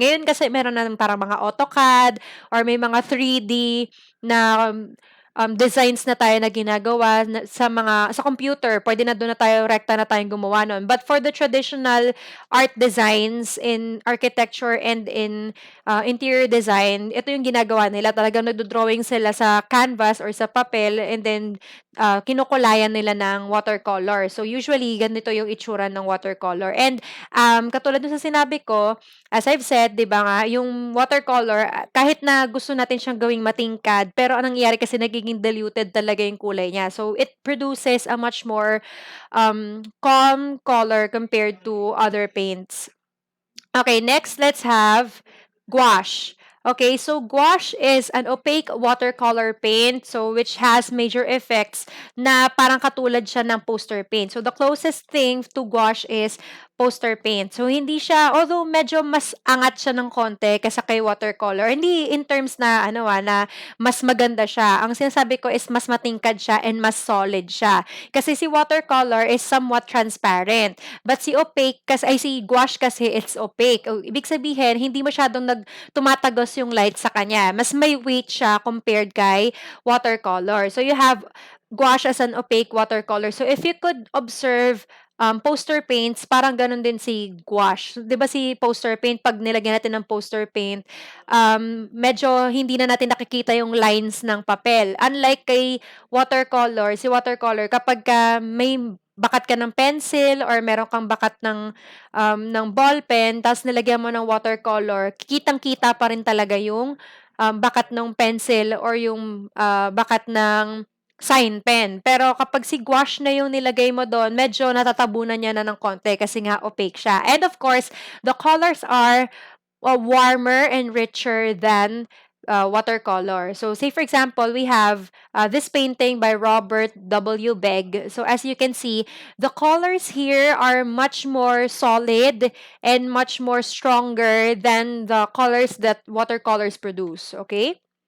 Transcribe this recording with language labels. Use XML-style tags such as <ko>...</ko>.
<tl>Ngayon kasi meron na parang mga AutoCAD or may mga 3D na designs na tayo na ginagawa sa computer. Pwede na doon na tayo rekta na tayong gumawa nun.</tl> <en>But for the traditional art designs in architecture and in interior design, ito yung ginagawa nila.</en> <tl>Talagang nagdo-drawing sila sa canvas or sa papel, and then kinukulayan nila ng watercolor. So usually ganito yung itsura ng watercolor. And katulad dun sa sinabi ko,</tl> <en>as I've said,</en> <tl>'di ba nga, yung watercolor kahit na gusto natin siyang gawing matingkad, pero anong nangyayari kasi nagiging diluted talaga yung kulay niya.</tl> <en>So it produces a much more calm color compared to other paints. Okay, next let's have gouache. Okay, so gouache is an opaque watercolor paint, so which has major effects</en> <tl>na parang katulad siya ng poster paint.</tl> <en>So the closest thing to gouache is poster paint.</en> <tl>So hindi siya, although medyo mas angat siya ng konti kaysa kay watercolor, hindi in terms na na mas maganda siya. Ang sinasabi ko is mas matingkad siya and mas solid siya. Kasi si watercolor</tl> <en>is somewhat transparent.</en> <tl>But si opaque, si gouache kasi</tl> <en>it's opaque.</en> <tl>Ibig sabihin, hindi masyadong tumatagos yung light sa kanya. Mas may weight siya compared kay watercolor.</tl> <en>So you have gouache as an opaque watercolor. So if you could observe poster paints,</en> <tl>parang ganun din si gouache. 'Di ba si poster paint, pag nilagyan natin ng poster paint, medyo hindi na natin nakikita yung lines ng papel. Unlike kay watercolor, si watercolor, kapag may bakat ka ng pencil or meron kang bakat ng ballpen, tapos nilagyan mo ng watercolor, kitang-kita pa rin talaga yung bakat ng pencil or yung bakat ng sign pen. Pero kapag si gouache na yung nilagay mo doon, medyo natatabunan niya na ng konti kasi nga opaque siya.</tl> <en>And of course, the colors are warmer and richer than watercolor. So say for example, we have this painting by Robert W. Begg. So as you can see, the colors here are much more solid and much more stronger than the colors that watercolors produce, okay?</en>